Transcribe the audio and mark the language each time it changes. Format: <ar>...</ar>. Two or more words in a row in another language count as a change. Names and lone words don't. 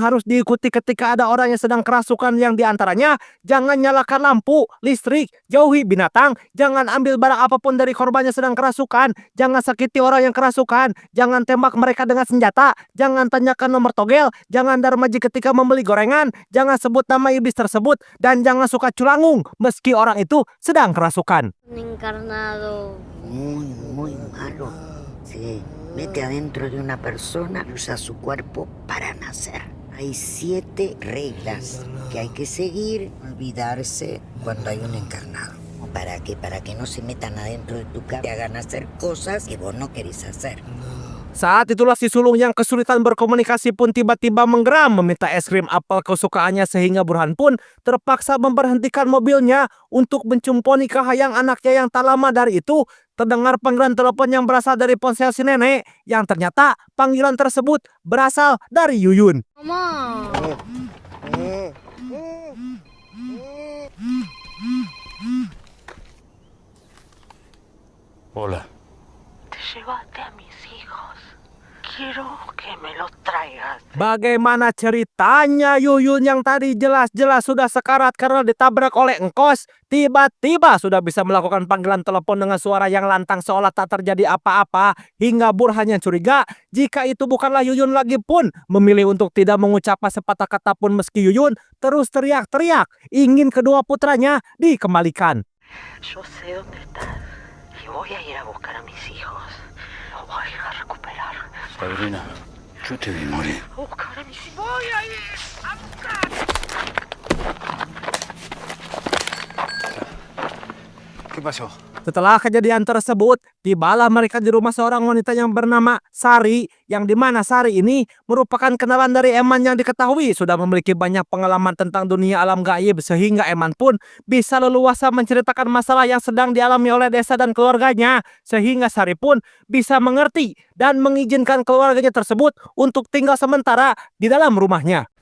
<id>harus diikuti ketika ada orang yang sedang kerasukan, yang diantaranya jangan nyalakan lampu, listrik, jauhi binatang, jangan ambil barang apapun dari korbannya sedang kerasukan, jangan sakiti orang yang kerasukan, jangan tembak mereka dengan senjata, jangan tanyakan nomor togel, jangan darmaji ketika membeli gorengan, jangan sebut nama iblis tersebut, dan jangan suka culangung meski orang itu sedang kerasukan.</id> <es>Encarnado. Muy malo. Se mete adentro de una persona, usa su cuerpo para nacer. Hay 7 reglas que hay que seguir, olvidarse cuando hay un encarnado. ¿Para qué? Para que no se metan adentro de tu casa y hagan hacer cosas que vos no querés hacer.</es> <id>Saat itulah si sulung yang kesulitan berkomunikasi pun tiba-tiba menggeram meminta es krim apel kesukaannya, sehingga Burhan pun terpaksa memberhentikan mobilnya untuk mencumponi kahayang anaknya. Yang tak lama dari itu terdengar panggilan telepon yang berasal dari ponsel si nenek, yang ternyata panggilan tersebut berasal dari Yuyun.</id> <es>Mama. Hola. Te llevaste a mis hijos. Quiero que me los traigas.</es> <id>Bagaimana ceritanya Yuyun yang tadi jelas-jelas sudah sekarat karena ditabrak oleh engkos, tiba-tiba sudah bisa melakukan panggilan telepon dengan suara yang lantang seolah tak terjadi apa-apa, hingga Burhan yang curiga jika itu bukanlah Yuyun lagi pun memilih untuk tidak mengucapkan sepatah kata pun meski Yuyun terus teriak-teriak ingin kedua putranya dikembalikan.</id> <es>Yo sé dónde estás y voy a ir a buscar a mis hijos. Los voy a recuperar. Sabrina, yo te vi morir. A buscar a mis hijos. Voy a ir a buscar. ¿Qué pasó?</es> <id>Setelah kejadian tersebut, tibalah mereka di rumah seorang wanita yang bernama Sari, yang dimana Sari ini merupakan kenalan dari Eman yang diketahui sudah memiliki banyak pengalaman tentang dunia alam gaib, sehingga Eman pun bisa leluasa menceritakan masalah yang sedang dialami oleh desa dan keluarganya, sehingga Sari pun bisa mengerti dan mengizinkan keluarganya tersebut untuk tinggal sementara di dalam rumahnya.</id>